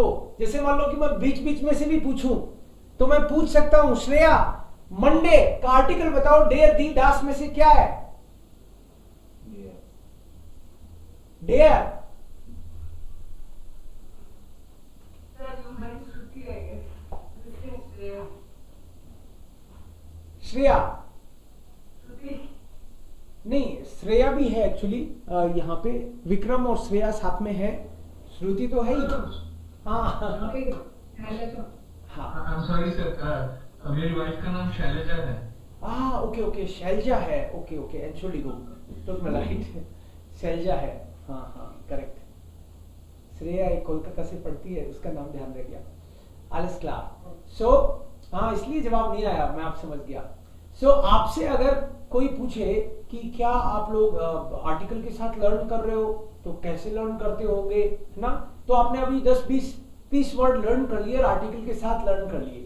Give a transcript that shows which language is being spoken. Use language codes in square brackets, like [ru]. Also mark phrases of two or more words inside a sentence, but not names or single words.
[hi] जैसे मान लो कि मैं बीच बीच में से भी पूछूं तो मैं पूछ सकता हूं, श्रेया मंडे का आर्टिकल बताओ, [de] der die das [hi] में से क्या है? डेयर। [en] Sir, you meant Shruti, I guess. This is श्रेया Shruti. [hi] नहीं, श्रेया भी है एक्चुअली। यहाँ पे विक्रम और श्रेया साथ में है, श्रुति तो है ही। हाँ [en] Okay. Shailaja. [hi] हाँ, [en] I'm sorry sir, [hi] मेरी वाइफ का नाम शैलजा है। [en] okay okay, [hi] शैलजा है, [en] okay okay, [hi] एंचुलिगो तो राइट, शैलजा है, हाँ हाँ करेक्ट। श्रेया एक कोलकाता से पढ़ती है, उसका नाम ध्यान रह गया। [de] alles klar। [hi] सो हाँ, इसलिए जवाब नहीं आया, मैं आप समझ गया। सो आपसे अगर कोई पूछे कि क्या आप लोग आर्टिकल के साथ लर्न कर रहे हो, तो कैसे लर्न करते होंगे, है ना? तो आपने अभी 10, 20, 30 वर्ड लर्न कर लिए और आर्टिकल के साथ लर्न कर लिए।